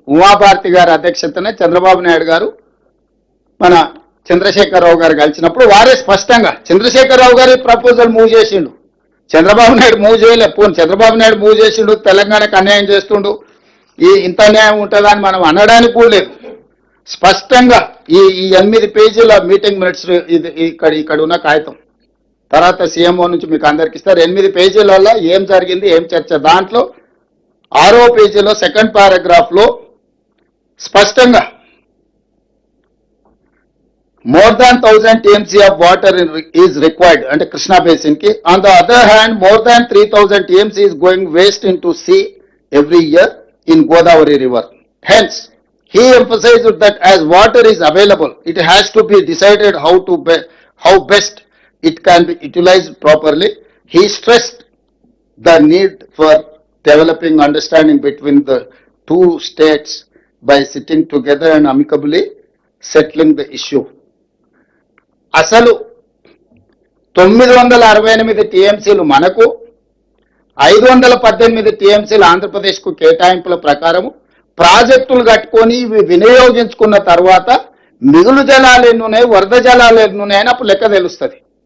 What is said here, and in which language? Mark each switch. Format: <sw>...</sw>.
<te>ఉమాభారతి గారి అధ్యక్షతనే చంద్రబాబు నాయుడు గారు మన చంద్రశేఖరరావు గారు కలిసినప్పుడు వారే స్పష్టంగా చంద్రశేఖరరావు గారి ప్రపోజల్ మూవ్ చేసిండు, చంద్రబాబు నాయుడు మూవ్ చేయలే. చంద్రబాబు నాయుడు మూవ్ చేసిండు, తెలంగాణకు అన్యాయం చేస్తుండు, ఇంత అన్యాయం ఉంటుందని మనం అనడానికి కూడా లేదు. స్పష్టంగా ఈ 8 పేజీల మీటింగ్ మినిట్స్ ఇక్కడ ఉన్న కాగితం తర్వాత సీఎంఓ నుంచి మీకు అందరికి ఇస్తారు. 8 పేజీలలో ఏం జరిగింది, ఏం చర్చ. దాంట్లో 6వ పేజీలో సెకండ్ పారాగ్రాఫ్ లో స్పష్టంగా</te> <en>more than 1000 TMC of water is required and Krishna basin ki. On the other hand, more than 3000 TMC is going waste into sea every year in Godavari river. Hence, he emphasized that as water is available, it has to be decided how best it can be utilized properly. He stressed the need for developing understanding between the two states by sitting together and amicably settling the issue.</en> <te>అసలు 968 టీఎంసీలు మనకు, 518 టీఎంసీలు ఆంధ్రప్రదేశ్కు కేటాయింపుల ప్రకారము ప్రాజెక్టులు కట్టుకొని ఇవి వినియోగించుకున్న తర్వాత మిగులు జలాలు ఎన్నున్నాయి, వరద జలాలు ఎన్నున్నాయని అప్పుడు లెక్క తెలుస్తుంది.</te>